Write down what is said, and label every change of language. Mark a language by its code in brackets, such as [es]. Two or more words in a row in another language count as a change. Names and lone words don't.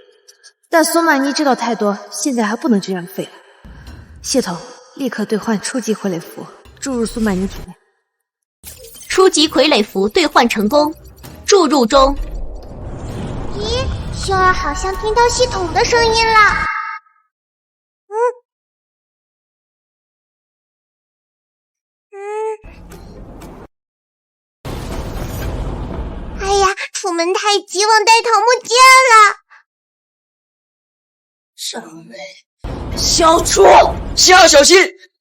[zh] 但蘇曼妮知道太多，現在還不能這樣廢了。系統立刻兌換初級傀儡符，注入蘇曼妮體內。初級傀儡符兌換成功，注入中。咦，星兒好像聽到系統的聲音了。哎呀，出門太急，忘帶桃木劍了。上尉，小主，心兒小心！